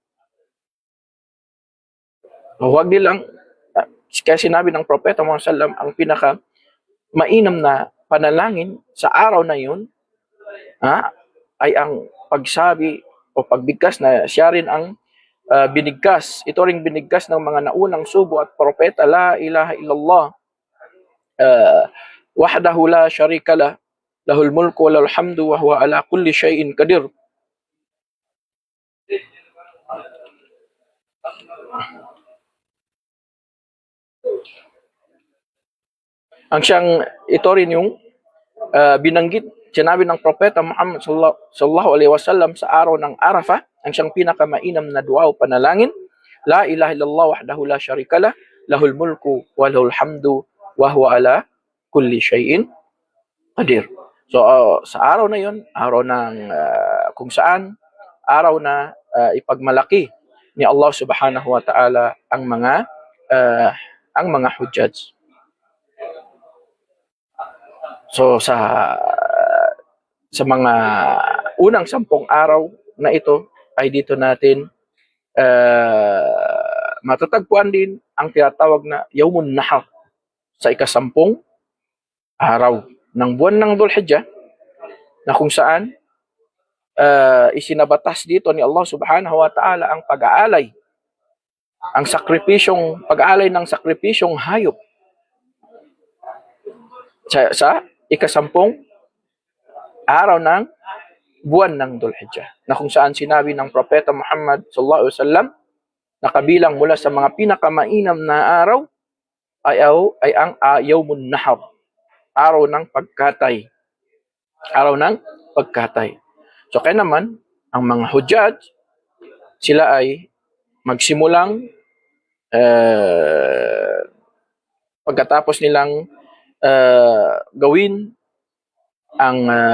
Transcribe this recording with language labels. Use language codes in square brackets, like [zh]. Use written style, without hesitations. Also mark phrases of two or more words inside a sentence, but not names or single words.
[tl] Huwag nilang, kaya sinabi ng Propeta Muhammad sallam, ang pinaka mainam na panalangin sa araw na yun ay ang pagsabi o pagbigkas na siya rin ang binigkas. Ito ring binigkas ng mga naunang sugo at propeta, [ar] لا إله إلا الله وحده لا شريك له له الملك وله الحمد وهو على كل شيء قدير. [tl] Ito rin yung binanggit, sinabi ng Propeta Muhammad [ar] صلى الله عليه وسلم [tl] sa araw ng Arafah, ang siyang pinakamainam na dua o panalangin, [ar] لا إله إلا الله وحده لا شريك له له الملك وله الحمد وهو على كل شيء قدير. [tl] So sa araw na yon, araw ng kung saan araw na ipagmalaki ni Allah [ar] سبحانه وتعالى [tl] ang mga hujjaj. So sa mga unang 10 araw na ito ay dito natin matatagpuan din ang tinatawag na Yawmun Nahar sa ika-10 araw ng buwan ng Dhul-Hijjah, na kung saan isinabatas dito ni Allah [ar] سبحانه وتعالى [tl] ang pag-aalay, pag-aalay ng sakripisyong hayop sa ika-10 araw ng buwan ng Dhul-Hijjah, na kung saan sinabi ng Propeta Muhammad [ar] صلى الله عليه وسلم [tl] na kabilang mula sa mga pinakamainam na araw ay ang Yawmun Nahar, araw ng pagkatay. Araw ng pagkatay. So kaya naman ang mga hujjaj, sila ay magsimulang pagkatapos nilang gawin ang